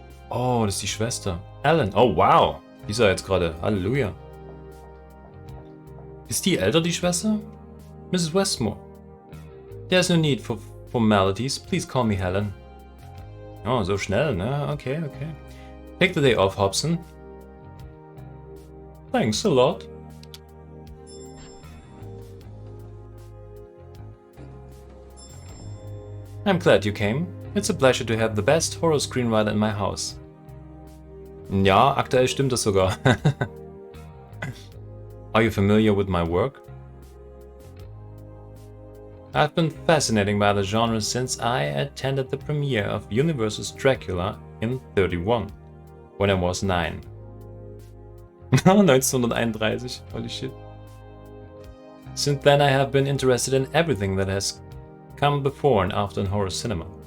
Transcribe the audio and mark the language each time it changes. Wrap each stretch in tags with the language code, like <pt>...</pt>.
<de>Oh, das ist die Schwester. Alan. Oh, wow. Die ist ja jetzt gerade. Halleluja. Ist die älter, die Schwester?</de> <en>Mrs. Westmore. There's no need for formalities. Please call me Helen.</en> <de>Oh, so schnell, ne?</de> <en>Okay, okay. Take the day off, Hobson. Thanks a lot. I'm glad you came. It's a pleasure to have the best horror screenwriter in my house.</en> <de>Ja, aktuell stimmt das sogar.</de> <en>Are you familiar with my work? I've been fascinated by the genre since I attended the premiere of Universal's Dracula in 31, when I was 9. 1931, holy shit. Since then I have been interested in everything that has come before and after in horror cinema.</en>